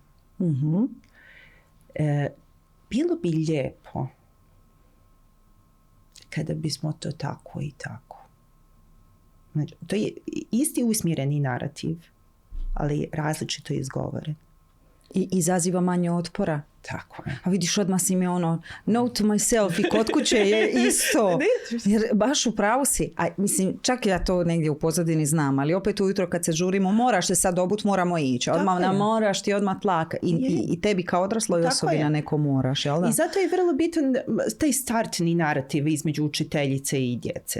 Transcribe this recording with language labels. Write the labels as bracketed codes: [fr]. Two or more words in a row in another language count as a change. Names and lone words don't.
[hr] Bilo bi lijepo kada bismo to tako i tako. Znači, to je isti usmjereni narativ, ali različito izgovore. I izaziva manje otpora. Tako je. A vidiš, odmah si mi ono, [en] note to myself [hr] i kod kuće je isto. Jer baš u pravu si. A mislim, čak ja to negdje u pozadini znam, ali opet ujutro kad se žurimo, moraš se sad obut, moramo ići. Odmah nam moraš ti odmah tlak. I tebi kao odrasloj osobi na neko moraš, jel da? I zato je vrlo bitan taj startni narativ između učiteljice i djece.